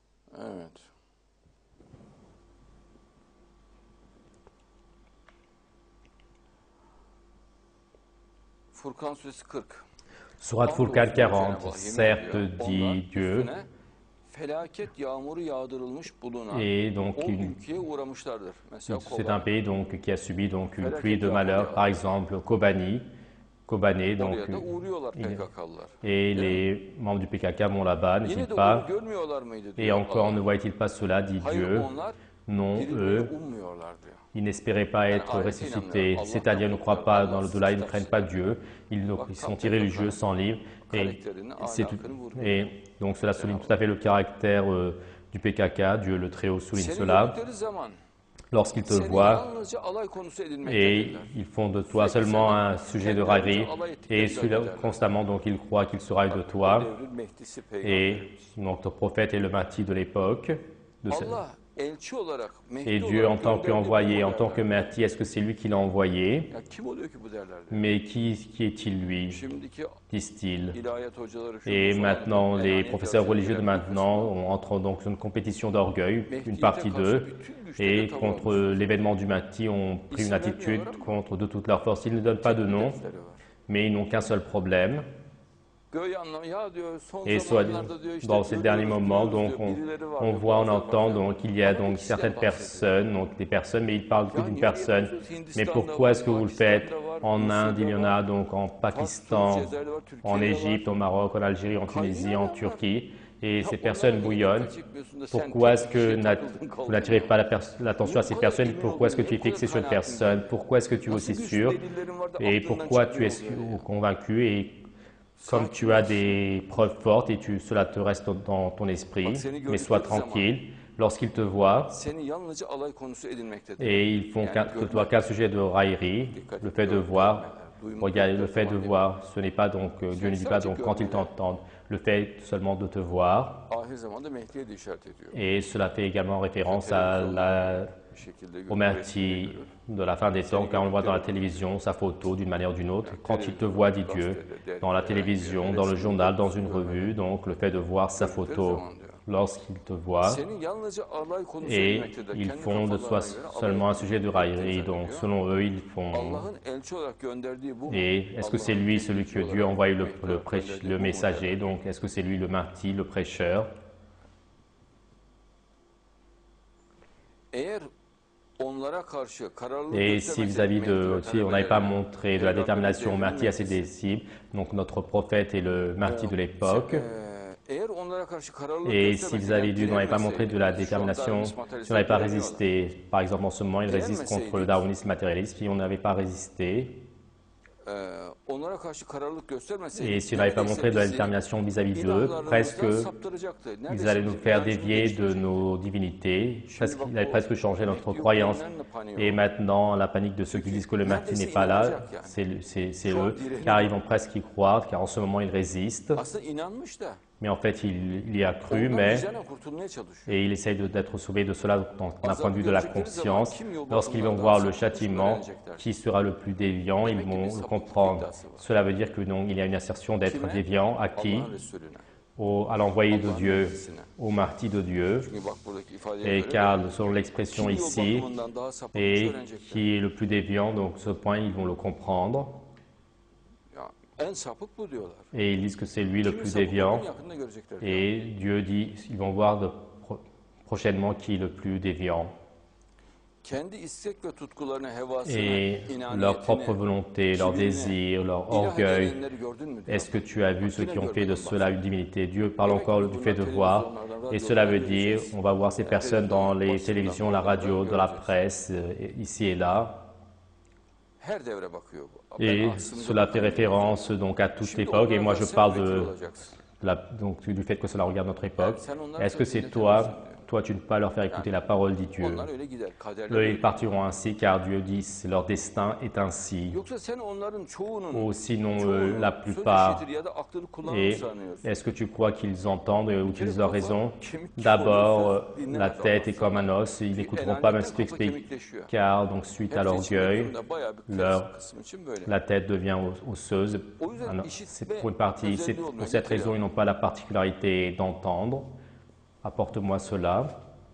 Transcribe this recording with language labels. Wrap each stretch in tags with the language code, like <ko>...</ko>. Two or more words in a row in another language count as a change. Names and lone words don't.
<tr>Evet. Furkan suresi 40.</tr> <fr>Surat Furkan 40, certes dit Dieu,</fr> <tr>Felaket yağmuru yağdırılmış bulunan</tr> <fr>et donc</fr> <tr>o ülkeye uğramışlardır. Mesela</tr> <fr>c'est un Kobani. pays donc, qui a subi donc, une</fr> <tr>Felaket</tr> <fr>pluie de</fr> <tr>yağmuru</tr> <fr>malheur, par</fr> <tr>yağdırılmış.</tr> <fr>exemple Kobané, donc,</fr> <tr>Oraya da uğruyorlar PKK'lılar.</tr> <fr>et</fr> <tr>Değil mi?</tr> <fr>les membres du PKK vont là-bas,</fr> <tr>Yine</tr> <fr>n'est-il de pas?</fr> <tr>bunu görmüyorlar mıydı</tr> <fr>Et</fr> <tr>diyor</tr> <fr>encore</fr> <tr>Allah.</tr> <fr>ne voient-ils pas cela, dit</fr> <tr>Hayır</tr> <fr>Dieu?</fr> <tr>onlar</tr> <fr>Non,</fr> <tr>dirilmeyi</tr> <fr>eux,</fr> <tr>ummuyorlar diyor.</tr> <fr>ils n'espéraient pas Yani être</fr> <tr>ayete inanmıyorlar.</tr> <fr>ressuscités, c'est-à-dire ne croient pas dans l'au-delà, ils ne craignent pas Dieu, ils sont irréligieux, sans livre,</fr> <tr>Karakterini, ahlakını vurguluyor.</tr> <fr>et donc cela souligne tout à fait le caractère du PKK, Dieu le Très-Haut souligne</fr> <tr>Seni</tr> <fr>cela.</fr> <tr>gördükleri zaman</tr> <fr>Lorsqu'ils te</fr> <tr>seni</tr> <fr>voient,</fr> <tr>yalnızca alay konusu</tr> <fr>et</fr> <tr>edilmektedirler.</tr> <fr>ils font de toi seulement un sujet de raillerie, et constamment donc ils croient qu'il sera de toi,</fr> <tr>Devrin Mehdisi</tr> <fr>et</fr> <tr>peygamberi.</tr> <fr>donc ton prophète est le Mahdi de l'époque.</fr> <tr>Allah elçi olarak, Mehdi</tr> <fr>Et Dieu, en</fr> <tr>olarak</tr> <fr>tant qu'envoyé,</fr> <tr>gönderdiği</tr> <fr>en</fr> <tr>bu</tr> <fr>tant que</fr> <tr>derler.</tr> <fr>Mahdi, est-ce que c'est lui qui l'a envoyé?</fr> <tr>Ya kim oluyor ki bu derler diyor.</tr> <fr>Mais qui est-il lui,</fr> <tr>Şimdiki</tr> <fr>disent-ils.</fr> <tr>ilahiyat hocaları şu</tr> <fr>Et</fr> <tr>bu falan,</tr> <fr>maintenant, les</fr> <tr>meyaniyet</tr> <fr>professeurs</fr> <tr>dersine</tr> <fr>religieux de</fr> <tr>giren bir</tr> <fr>maintenant</fr> <tr>kısmı,</tr> <fr>entrent donc dans une compétition d'orgueil, une</fr> <tr>Mehdi'ye</tr> <fr>partie</fr> <tr>karşı</tr> <fr>d'eux,</fr> <tr>bütün güçleriyle</tr> <fr>et</fr> <tr>tavır</tr> <fr>contre</fr> <tr>almışlar.</tr> <fr>l'événement du Mahdi ont pris une attitude contre de toute leur force. Ils ne donnent pas de nom,</fr> <tr>Hedefleri var.</tr> <fr>mais ils n'ont qu'un seul problème.</fr> <tr>Göğe anlam ya diyor son</tr> <fr>Et</fr> <tr>zamanlarda diyor işte</tr> <fr>dans ces derniers</fr> <tr>görüyoruz,</tr> <fr>moments,</fr> <tr>duyuyoruz</tr> <fr>donc</fr> <tr>diyor, birileri var</tr> <fr>on</fr> <tr>diyor,</tr> <fr>voit, on</fr> <tr>bazıları</tr> <fr>entend,</fr> <tr>var diyor.</tr> <fr>donc il y a</fr> <tr>Ama</tr> <fr>donc</fr> <tr>bir kişiden</tr> <fr>certaines</fr> <tr>bahsediyor.</tr> <fr>personnes, donc des personnes, mais ils parlent que</fr> <tr>Ya</tr> <fr>d'une</fr> <tr>niye</tr> <fr>personne.</fr> <tr>yapıyorsunuz?</tr> <fr>Mais</fr> <tr>Hindistan'da</tr> <fr>pourquoi</fr> <tr>var,</tr> <fr>est-ce que vous le faites?</fr> <tr>Pakistan'da var,</tr> <fr>En Inde, il y en</fr> <tr>Mısır'da</tr> <fr>a</fr> <tr>var,</tr> <fr>donc en</fr> <tr>Fas,</tr> <fr>Pakistan,</fr> <tr>Cezayir'de var,</tr> <fr>en</fr> <tr>Türkiye'de</tr> <fr>Égypte,</fr> <tr>var.</tr> <fr>au Maroc, en Algérie, en Tunisie, en Turquie. Et</fr> <tr>Ya</tr> <fr>ces</fr> <tr>onlara</tr> <fr>personnes</fr> <tr>niye</tr> <fr>bouillonnent.</fr> <tr>dikkat çekmiyorsun da sen</tr> <fr>Pourquoi</fr> <tr>tek</tr> <fr>est-ce</fr> <tr>bir şeye</tr> <fr>que</fr> <tr>takıldın</tr> <fr>vous</fr> <tr>kaldın</tr> <fr>n'attirez</fr> <tr>ya?</tr> <fr>pas l'attention à ces personnes? Pourquoi est-ce que tu es fixé sur une personne? Pourquoi est-ce que tu es aussi</fr> <tr>Nasıl güçlü</tr> <fr>sûr?</fr> <tr>delillerin var da</tr> <fr>Et</fr> <tr>aklından</tr> <fr>pourquoi tu es</fr> <tr>çıkmıyor böyle?</tr> <fr>convaincu? Et comme tu as des preuves fortes et cela te reste dans ton esprit, mais sois tranquille. Lorsqu'ils te voient,</fr> <tr>Seni yalnızca alay konusu edilmektedir.</tr> <fr>et ils font de toi qu'un sujet de raillerie, le fait de voir, regarde, le fait de voir, ce n'est pas donc, Dieu ne dit pas donc quand ils t'entendent, le fait seulement de te voir,</fr> <tr>Ahir zamanda Mehdi'ye de işaret ediyor.</tr> <fr>et cela fait également référence</fr> <tr>Bir şekilde</tr> <fr>au Mahdi de la fin des temps, car on le voit dans la télévision, sa photo d'une manière ou d'une autre. Quand il te voit, dit Dieu, dans la télévision, dans le journal, dans une revue, donc le fait de voir sa photo lorsqu'il te voit,</fr> <tr>Senin yalnızca alay konusu</tr> <fr>et</fr> <tr>edilmektedir.</tr> <fr>ils</fr> <tr>Kendi</tr> <fr>font de toi</fr> <tr>kafalarına göre alay</tr> <fr>seulement un</fr> <tr>konusu</tr> <fr>sujet de raillerie.</fr> <tr>edilmektedir</tr> <fr>Donc</fr> <tr>diyor.</tr> <fr>selon eux, ils font.</fr> <tr>Allah'ın elçi olarak gönderdiği bu mu?</tr> <fr>Et est-ce que c'est</fr> <tr>Allah'ın</tr> <fr>lui celui</fr> <tr>elçi</tr> <fr>que</fr> <tr>olarak</tr> <fr>Dieu a envoyé</fr> <tr>Mehdi olarak gönderdiği</tr> <fr>le</fr> <tr>bu mu</tr> <fr>messager?</fr> <tr>derler.</tr> <fr>Donc est-ce que c'est lui le Mahdi, le prêcheur?</fr> <tr>Eğer onlara karşı kararlılık</tr> <fr>Et si vis-à-vis de, si on n'avait pas montré de la détermination au Mahdi à ses disciples, donc notre prophète est le Mahdi de l'époque,</fr> <tr>eğer onlara karşı kararlılık</tr> <fr>et si vis-à-vis d'eux, on n'avait pas montré de la détermination, si on n'avait pas résisté, par exemple en ce moment, ils résistent contre le darwinisme matérialiste, si on n'avait pas résisté,</fr> <tr>onlara karşı kararlılık</tr> <fr>et si on n'avait pas montré de la détermination vis-à-vis d'eux, presque ils allaient nous faire dévier de nos divinités, ils avaient presque changé notre croyance. Et maintenant, la panique de ceux qui disent que le Mahdi n'est pas là, c'est eux, car ils vont presque y croire, car en ce moment ils résistent.</fr> <tr>Aslında inanmış da</tr> <fr>Mais en fait, il y a cru,</fr> <tr>ondan</tr> <fr>mais</fr> <tr>vicdanen kurtulmaya çalışıyor.</tr> <fr>et il essaye d'être sauvé de cela d'un point de vue de la conscience. Lorsqu'ils vont voir le châtiment, qui sera le plus déviant, ils vont le comprendre. Cela veut dire que non, il y a une assertion d'être déviant à qui?</fr> <tr>Allah'ın Resulüne.</tr> <fr>À l'envoyé de Dieu, au Mahdi de Dieu.</fr> <tr>Çünkü bak buradaki ifadeye</tr> <fr>Et</fr> <tr>göre</tr> <fr>car selon l'expression</fr> <tr>kim o</tr> <fr>ici,</fr> <tr>bakımından daha sapıkmış</tr> <fr>et</fr> <tr>öğrenecekler.</tr> <fr>qui est le plus déviant, donc ce point, ils vont le comprendre.</fr> <tr>Ya, en sapık bu diyorlar.</tr> <fr>Et ils disent que c'est lui le</fr> <tr>Kimin</tr> <fr>plus</fr> <tr>sapık</tr> <fr>déviant.</fr> <tr>olduğunu yakında görecekler. diyor.</tr> <fr>Et Dieu dit, ils vont voir prochainement qui est le plus déviant.</fr> <tr>Kendi istek ve tutkularına, hevasına,</tr> <fr>Et leur</fr> <tr>inaniyetine,</tr> <fr>propre volonté, leur désir, leur</fr> <tr>ilah</tr> <fr>orgueil.</fr> <tr>edinenleri gördün mü diyor.</tr> <fr>Est-ce que tu as vu ceux qui ont fait de cela une divinité? Dieu parle encore du fait de voir. Et cela veut dire, on va voir ces personnes dans les télévisions, la radio, dans la presse, ici et là.</fr> <tr>Her devre bakıyor bu.</tr> <fr>Et</fr> <tr>Ben aslında</tr> <fr>cela fait</fr> <tr>bakan</tr> <fr>référence donc à toute</fr> <tr>Şimdi</tr> <fr>époque. Et</fr> <tr>onlara</tr> <fr>moi, je</fr> <tr>sen</tr> <fr>parle</fr> <tr>vekil</tr> <fr>de</fr> <tr>olacaksın.</tr> <fr>donc, du fait que cela regarde notre époque.</fr> <tr>Sen onlara</tr> <fr>Est-ce que</fr> <tr>sözünü</tr> <fr>c'est toi,</fr> <tr>dinletemezsin diyor.</tr> <fr>toi, tu ne peux pas leur faire écouter la parole, dit Dieu?</fr> <tr>Onlar öyle gider. Kaderleri</tr> <fr>Eux,</fr> <tr>öyle.</tr> <fr>ils partiront ainsi, car Dieu dit, leur destin est ainsi.</fr> <tr>Yoksa sen onların çoğunun</tr> <fr>Ou sinon,</fr> <tr>çoğunun</tr> <fr>la</fr> <tr>söz</tr> <fr>plupart.</fr> <tr>işitir ya da aklını kullanır</tr> <fr>Et</fr> <tr>sanıyorsun.</tr> <fr>est-ce que tu crois qu'ils entendent ou utilisent leur raison?</fr> <tr>Kemik gibi</tr> <fr>D'abord,</fr> <tr>oluyor, söz</tr> <fr>la</fr> <tr>dinlemez</tr> <fr>tête est</fr> <tr>Allah.</tr> <fr>comme un os, ils n'écouteront pas même si tu</fr> <tr>Enayetten kafa</tr> <fr>expliques,</fr> <tr>kemikleşiyor.</tr> <fr>car donc suite à</fr> <tr>Hepsi içinde</tr> <fr>l'orgueil,</fr> <tr>durumda bayağı bir</tr> <fr>leur-</fr> <tr>kısım için böyle.</tr> <fr>la tête devient osseuse.</fr> <tr>O yüzden</tr> <fr>Alors,</fr> <tr>işitme</tr> <fr>c'est pour une partie,</fr> <tr>özelliği olmuyor.</tr> <fr>pour cette raison, ils n'ont pas la particularité d'entendre. apporte-moi cela.</fr>